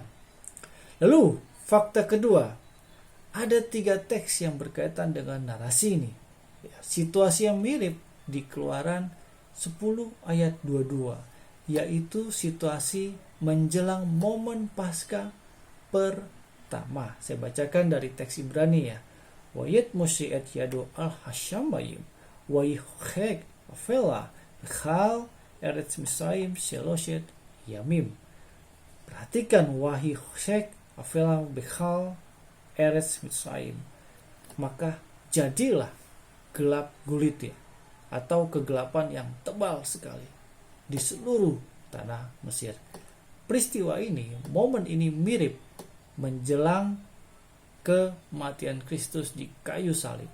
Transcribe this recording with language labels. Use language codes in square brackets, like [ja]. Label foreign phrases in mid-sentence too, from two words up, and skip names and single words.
[id] Lalu, fakta kedua, ada 3 teks yang berkaitan dengan narasi ini. Situasi yang mirip di Keluaran 10 ayat 22, yaitu situasi menjelang momen Paskah pertama. Saya bacakan dari teks Ibrani ya. [he] ויט משה את ידו על השמים ויחשך אפלה בכל ארץ מצרים שלשת ימים. [id] Perhatikan [he] ויחשך אפלה בכל ארץ מצרים. [id] Maka jadilah gelap gulita atau kegelapan yang tebal sekali di seluruh tanah Mesir. Peristiwa ini, momen ini mirip menjelang kematian Kristus di kayu salib.